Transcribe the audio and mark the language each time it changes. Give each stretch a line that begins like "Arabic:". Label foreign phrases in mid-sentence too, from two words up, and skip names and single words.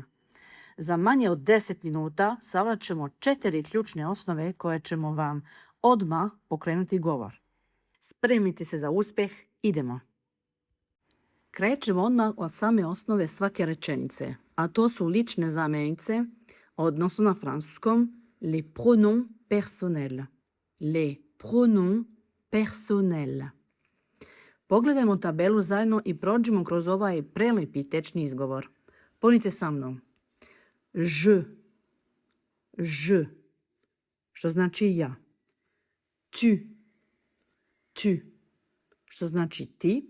Serbian: Za manje od 10 minuta savladat ćemo 4 ključne osnove koje ćemo vam odmah pokrenuti govor. Spremite se za uspjeh, idemo! Krećemo odmah od same osnove svake rečenice, a to su lične zamjenice, odnosno na francuskom
French: les pronoms personnels. Les pronoms personnels.
Serbian: Pogledajmo tabelu zajedno i prođimo kroz ovaj prelijepi tečni izgovor. Ponite sa mnom. Je, što znači ja. Tu, što znači ti.